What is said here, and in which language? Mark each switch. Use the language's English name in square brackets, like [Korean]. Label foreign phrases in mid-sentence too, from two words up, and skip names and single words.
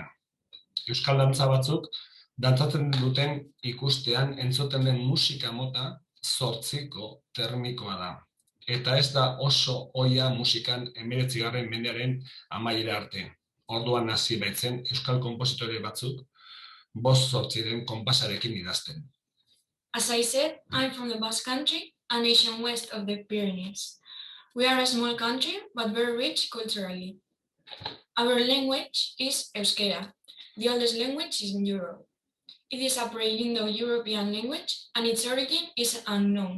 [Basque] Euskal dantza batzuk, dantzatzen duten ikustean entzuten den musika mota 8 termikoa da. Eta ez da oso ohia musikan 19. mendearen amaiera arte. Orduan hasi baitzen euskal konpositore batzuk 5-8 konpasarekin idazten. [English] As I said, I'm from the Basque Country, a nation west of the Pyrenees. We are a small country, but very rich culturally. Our language is Euskera, the oldest language in Europe. It is a pre-Indo-European language, and its origin is unknown.